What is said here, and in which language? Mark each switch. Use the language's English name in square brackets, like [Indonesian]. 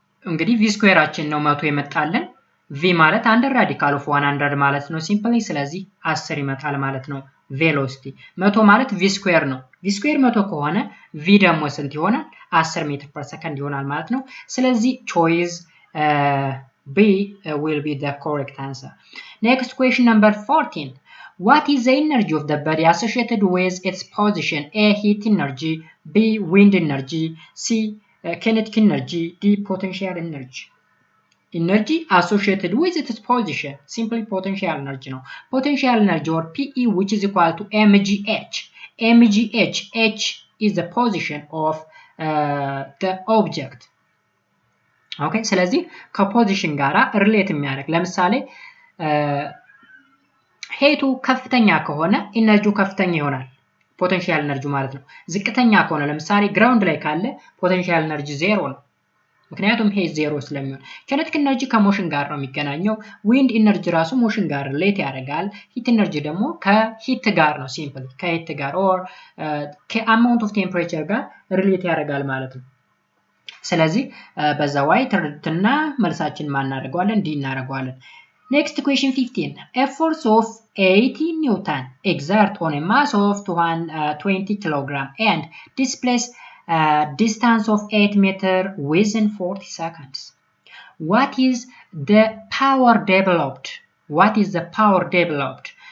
[Amharic] እንግዲህ v ስኩዌራችን ነው 100 ይመጣልን v ማለት አንደር ራዲካል ኦፍ 100 ማለት ነው ሲምፕሊ ስለዚህ 10 ይመጣል ማለት ነው velocity 100 ማለት v ስኩዌር ነው v ስኩዌር 100 ከሆነ v ደግሞ ስንት ይሆናል 10 ሜትር ፐር ሰከንድ ይሆናል ማለት ነው ስለዚህ [English] choice B will be the correct answer. Next question number 14. What is the energy of the body associated with its position? A. Heat energy, B. Wind energy, C. Kinetic energy, D. Potential energy. Energy associated with its position, simply potential energy. No. Potential energy or PE which is equal to mgh. mgh, h is the position of the object. [Amharic] ኦኬ ስለዚህ ከፖዚሽን ጋራ ሪሌት የሚያደርግ ለምሳሌ ሄቱ ከፍተኛ ከሆነ ኢነርጂው ከፍተኛ ይሆናል ፖቴንሻል ኤነርጂ ማለት ነው። ዝቅተኛ ከሆነ ለምሳሌ ግራውንድ ላይ ካለ ፖቴንሻል ኤነርጂ ዜሮ ነው። ምክንያቱም ሄት ዜሮ ስለሚሆን ኪኔቲክ ኤነርጂ ከሞሽን ጋር ነው የሚገናኘው። ዊንድ ኢነርጂ ራሱ ሞሽን ጋር ሪሌት ያደርጋል። ሂት ኤነርጂ ደግሞ ከሂት ጋር ነው ሲምፕሊ ከሂት ጋር ኦር ከአማውንት ኦፍ ቴምፕሬቸር ጋር ሪሌት ያደርጋል ማለት ነው። ስለዚህ በዛ ዋይ ትርድትና መልሳችን ማናደርገዋለን ዲ እናደርገዋለን። [English] Next question 15. A force of 80 Newton exert on a mass of 20 kg and displace distance of 8 meter within 40 seconds. What is the power developed? What is the power developed?